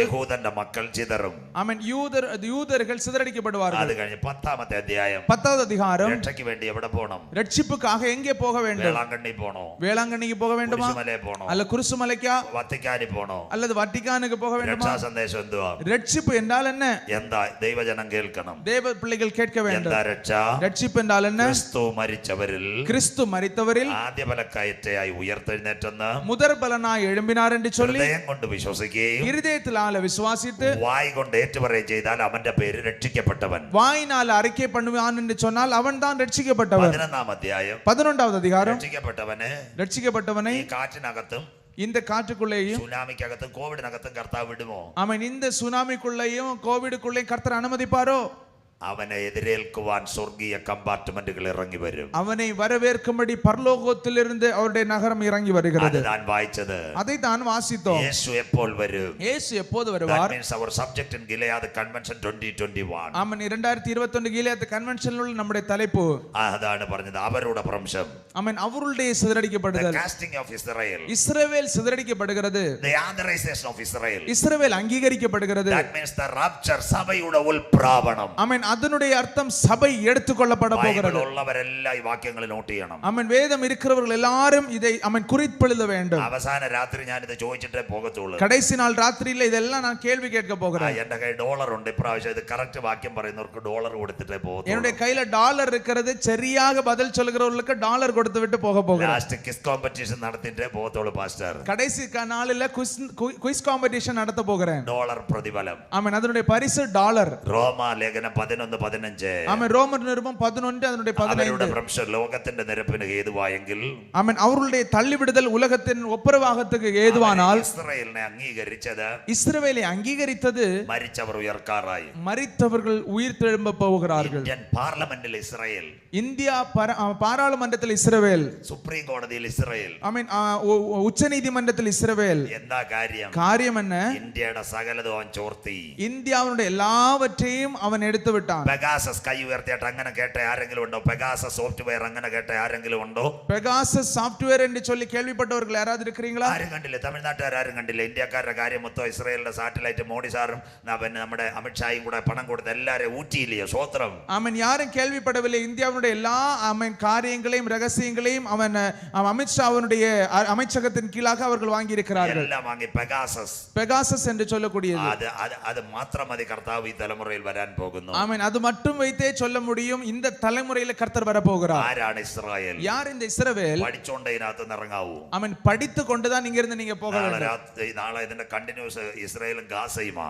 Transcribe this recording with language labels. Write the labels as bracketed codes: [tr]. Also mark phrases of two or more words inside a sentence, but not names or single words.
[ml] യഹൂദന്റെ മക്കൾ ചിതറും. [ta] ஆமென். யூதர்கள் சிதறடிக்கப்படுவார்கள். [ml] അത് കഴിഞ്ഞ് 10-ാമത്തെ അധ്യായം. [ta] 10வது அதிகாரம். [ml] രക്ഷയ്ക്ക് വേണ്ടി എവിടെ പോകണം? [ta] ரட்சிப்புக்காக எங்கே போக வேண்டும்? [ml] വേളാങ്കണ്ണി പോണോ? [ta] வேளாங்கண்ணிக்கு போக வேண்டுமா? [ml] കുരിശുമലയിൽ പോണോ? [ta] அல்ல குருசுமலைக்கா? [ml] വത്തിക്കാനിൽ പോണോ? [ta] அல்லது வட்டிக்கானுக்கு போக வேண்டுமா? [ml] രക്ഷാ സന്ദേശം എന്തുവാ? [ta] ரட்சிப்பு என்றால் என்ன? [ml] എന്താ ദൈവജനം കേൾക്കണം? [ta] தேவ பிள்ளைகள் கேட்க வேண்டும். [ml] എന്താ രക്ഷ? [ta] ரட்சிப்பு என்றால் என்ன? [ml] ക്രിസ്തു മരിച്ചവരിൽ [ta] கிறிஸ்து மரித்தவரில் [ml] ആദ്യ ബലക്കയറ്റയായി ഉയർത്തെഴുന്നേറ്റെന്ന് [ta] முதற் பலனாய் எழும்பினார் என்று சொல்லி [ml] ഹൃദയം കൊണ്ട് വിശ്വസിക്കുകയും [ta] இருதயத்தினால விசுவாசித்து [ml] വായ് കൊണ്ട് ഏറ്റുപറയുകയും ചെയ്താൽ അവന്റെ പേര് രക്ഷിക്കപ്പെട്ടവൻ. [ta] வாயினால் அறிக்கை பண்ணுவான் என்று சொன்னால் அவன் தான் ரட்சிக்கப்பட்டவன். [ml] 11-ാം അധ്യായം. [ta] 11வது அதிகாரம். [ml] രക്ഷിക്കപ്പെട്ടവന് [ta] ரட்சிக்கப்பட்டவனை [ml] ഈ കാറ്റിനകത്തും [ta] இந்த காற்றுக்குள்ளேயும் [ml] സുനാമിക്കകത്തും കോവിഡിനകത്തും കർത്താവ് വിടുമോ? [ta] அவன் இந்த சுனாமிக்குள்ளேயும் கோவிடுக்குள்ளேயும் கர்த்தர் அனுமதிப்பாரோ? [ml] അവനെ എതിരേൽക്കുവാൻ സ്വർഗീയ കമ്പാർട്ട്മെന്റുകൾ ഇറങ്ങി വരും. [ta] அவனை வரவேற்கும்படி பரலோகத்திலிருந்து அவருடைய நகரம் இறங்கி வருகிறது. [ml] ഞാൻ വായിച്ചത്, [ta] அதை தான் வாசித்தோம். [ml] യേശു എപ്പോൾ വരും? [ta] இயேசு எப்போது வருவார்? [en] That means our subject in Gilead Convention 2021. [ta] ஆமென். 2021 கிலியாத் கன்வென்ஷனில் உள்ள நம்முடைய தலைப்பு [ml] അതാണ് പറഞ്ഞത്, അവരുടെ ഭ്രംശം. [ta] ஆமென். அவருடைய சிதறடிக்கப்படுதல். [en] The casting of Israel. [ta] இஸ்ரவேல் சிதறடிக்கப்படுகிறது. [en] The authorization of Israel. [ta] இஸ்ரவேல் அங்கீகரிக்கப்படுகிறது. [en] That means the rapture, [ml] സഭയുടെ ഉൽപ്രാവണം. [ta] ஆமென். அதனுடைய அர்த்தம் சபை எடுத்துக்கொள்ளப்பட போகிறது. [ml] ഉള്ളവരെല്ലാം ഈ വാക്യങ്ങൾ നോട്ട് ചെയ്യണം. [ta] ஆமென். வேதம் இருக்கிறவர்கள் எல்லாரும் இதை ஆமென் குறிப்பெழுத வேண்டும். [ml] അവസാന രാത്രി ഞാൻ ഇത് ചോദിച്ചിട്ടേ പോകത്തുള്ളൂ. [ta] கடைசி நாள் ராத்திரியில இதெல்லாம் நான் கேள்வி கேட்க போகிறேன். [ml] എന്റെ കയ്യിൽ ഡോളർ ഉണ്ട്. ഇപ്രാവശ്യം ഇത് കറക്റ്റ് വാക്യം പറയുന്നവർക്ക് ഡോളർ കൊടുത്തിട്ടേ പോകത്തുള്ളൂ. [ta] என்னுடைய கையில டாலர் இருக்கிறது. சரியாக பதில் சொல்கிறவர்களுக்கு டாலர் கொடுத்து விட்டு போக போகிறேன். [en] last quiz competition [ml] നടത്തിയിട്ടേ പോകത്തുള്ളൂ പാസ്റ്റർ. [ta] கடைசி நாளில [en] quiz competition [ta] நடத்த போகிறேன். [ml] ഡോളർ പ്രതിഫലം. [ta] ஆமென். அதனுடைய பரிசு டாலர். [ml] റോമാ ലേഖനം 11:15. [ta] ஆமென். ரோமர் நிருபம் 11 அதனுடைய 15. [ml] ലോകത്തിന്റെ നിരപ്പിന് ഹേതുവായെങ്കിൽ, [ta] ஆமென், அவர்களுடைய தள்ளிவிடுதல் உலகத்தின் ஒப்புரவாகத்துக்கு ஏதுவானால், [ml] ഇസ്രായേലിനെ അംഗീകരിച്ചത്, [ta] இஸ்ரவேலை அங்கீகரித்தது, [ml] മരിച്ചവർ ഉയർക്കാറായി. [ta] மரித்தவர்கள் உயிர்த்தெழும்ப போகிறார்கள். [ml] ഇന്ത്യൻ പാർലമെന്റിൽ ഇസ്രായേൽ, [ta] இந்தியா பாராளுமன்றத்தில் இஸ்ரவேல், [ml] സുപ്രീം കോടതിയിൽ ഇസ്രായേൽ, [ta] ஆமென், உச்ச நீதிமன்றத்தில் இஸ்ரவேல். [ml] എന്താ കാര്യം? [ta] காரியம் என்ன? [ml] ഇന്ത്യയുടെ സകലതും അവൻ ചോർത്തി. [ta] இந்தியாவுடைய எல்லாவற்றையும் அவன் எடுத்து விட்டான். [ml] പെഗാസസ് കൈ ഉയർത്തിയിട്ട് അങ്ങനെ കേട്ട ആരെങ്കിലും ഉണ്ടോ? പെഗാസസ് സോഫ്റ്റ്വെയർ അങ്ങനെ കേട്ട ആരെങ്കിലും ഉണ്ടോ? [ta] பெகாசஸ் சாஃப்ட்வேர் என்று சொல்லி கேள்விப்பட்டவர்கள் யாராவது இருக்கிறீங்களா? [ml] ആരും കണ്ടില്ല. തമിഴ്നാട്ടുകാരും കണ്ടില്ല. ഇന്ത്യക്കാരുടെ കാര്യം മൊത്തം ഇസ്രായേലിന്റെ സാറ്റലൈറ്റ് മോഡി സാറും പിന്നെ നമ്മുടെ അമിത്ഷായും കൂടെ പണം കൊടുത്ത് എല്ലാവരെയും ഊറ്റിയില്ലയോ? സ്വോത്രം. [ta] அவன் யாரும் கேள்விப்படவில்லை. இந்தியாவுடைய எல்லா அவன் காரியங்களையும் ரகசியங்களையும் அவன் அமித்ஷா அவனுடைய அமைச்சகத்தின் கீழாக அவர்கள் வாங்கி இருக்கிறார்கள். [ml] എല്ലാം വാങ്ങി. പെഗാസസ്, [ta] பெகாசஸ் என்று சொல்லக்கூடியது. [ml] അത് മാത്രം മതി കർത്താവ് ഈ തലമുറയിൽ വരാൻ പോകുന്നു. [ta] ஆமென். அது மட்டும் வைத்தே சொல்ல முடியும். இந்த தலைமுறையில கர்த்தர் வர போகிறார். [ml] ആരാണ് ഇസ്രായേൽ? [ta] யார் இந்த இஸ்ரவேல்? [ml] പഠിച്ചോണ്ട് ഇതിനകത്ത് ഇറങ്ങാവൂ. [ta] அவன் படித்து கொண்டுதான் இங்க இருந்து நீங்க போக வேண்டும். [ml] നാളെ ഇതിന്റെ കണ്ടിന്യൂസ് ഇസ്രായേലും ഗാസയുമാ.